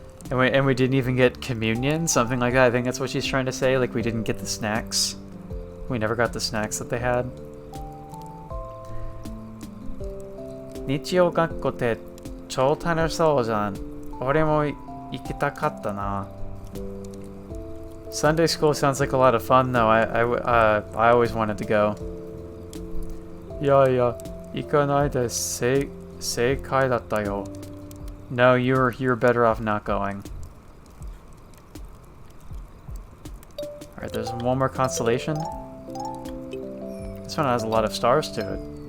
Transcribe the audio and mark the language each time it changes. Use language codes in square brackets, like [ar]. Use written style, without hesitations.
[en] And we didn't even get communion, something like that. I think that's what she's trying to say. Like we didn't get the snacks. We never got the snacks that they had. [ja] 日曜学校って超楽しそうじゃん。俺も行きたかったな。 [en] Sunday school sounds like a lot of fun, though. I always wanted to go. [ja] いやいや、行かないで正解だったよ。 [en] No, you're better off not going. Alright, there's one more constellation. This one has a lot of stars to it.